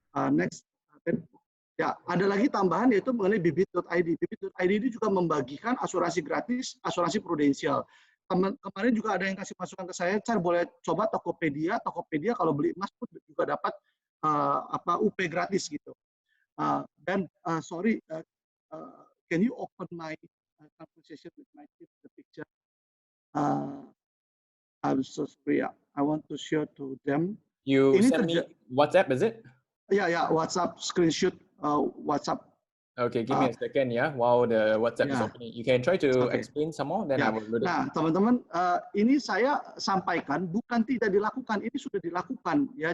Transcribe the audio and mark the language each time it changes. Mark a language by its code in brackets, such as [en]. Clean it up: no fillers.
[en] Next, [id] ya ada lagi tambahan yaitu mengenai bibit.id. Bibit.id ini juga membagikan asuransi gratis, asuransi prudensial. Kemarin juga ada yang kasih masukan ke saya, boleh coba Tokopedia. Tokopedia kalau beli emas pun juga dapat UP gratis gitu. Dan [en] sorry, can you open my conversation with my team, the picture? I'm so sorry. I want to share to them. You [id] Ini [en] send me WhatsApp, is it? Ya, WhatsApp screenshot, WhatsApp. Okay, give me a second, yeah, while the WhatsApp is Yeah. opening. You can try to Okay. explain some more, then I [id] Ya. [en] will load it. [id] Nah, teman-teman, ini saya sampaikan bukan tidak dilakukan, ini sudah dilakukan ya.